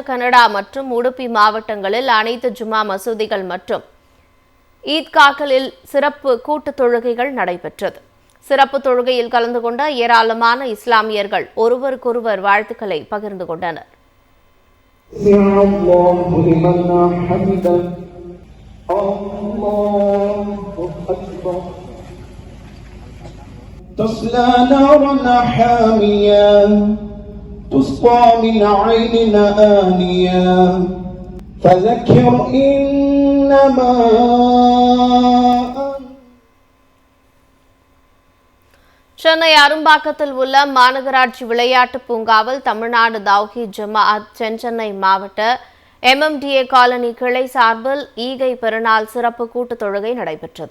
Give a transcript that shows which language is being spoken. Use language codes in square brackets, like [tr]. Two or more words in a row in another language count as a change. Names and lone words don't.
[ta] கன்னடா மற்றும் உடுப்பி மாவட்டங்களில் அனைத்து ஜும்மா மசூதிகள் மற்றும் ஈத்காக்களில் சிறப்பு கூட்டு தொழுகைகள் நடைபெற்றது. சிறப்பு தொழுகையில் கலந்து கொண்ட ஏராளமான இஸ்லாமியர்கள் ஒருவருக்கொருவர் வாழ்த்துக்களை பகிர்ந்து கொண்டனர். [ar] تسقى من عين آنية فذكر إنما [ta] சென்னை அரும்பாக்கத்தில் உள்ள மாநகராட்சி விளையாட்டு பூங்காவில் தமிழ்நாடு தௌஹீத் ஜமாஅத் தென்சென்னை மாவட்ட MMDA காலனி கிளை சார்பில் ஈகை பெருநாள் சிறப்பு கூட்டு தொழுகை நடைபெற்றது.